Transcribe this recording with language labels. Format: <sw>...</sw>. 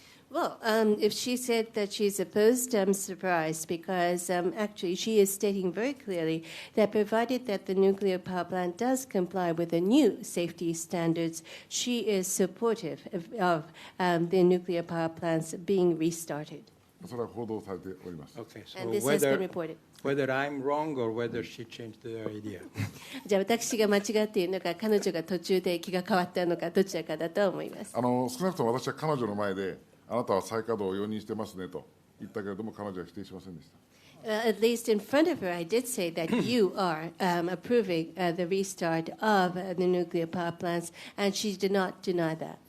<en>Well, if she said that she's opposed, I'm surprised because actually she is stating very clearly that provided that the nuclear power plant does comply with the new safety standards, she is supportive of the nuclear power plants being restarted.</en> <ja>それは報道されております。</ja> <en>Okay, so And this has been reported. whether I'm wrong or whether she changed the idea.</en> <ja>じゃあ私が間違っているのか、彼女が途中で気が変わったのか、どちらかだと思います。少なくとも私は彼女の前で、あなたは再稼働を容認してますねと言ったけれども、彼女は否定しませんでした。</ja> <en>At least in front of her, I did say that you are approving the restart of the nuclear power plants, and she did not deny that.</en>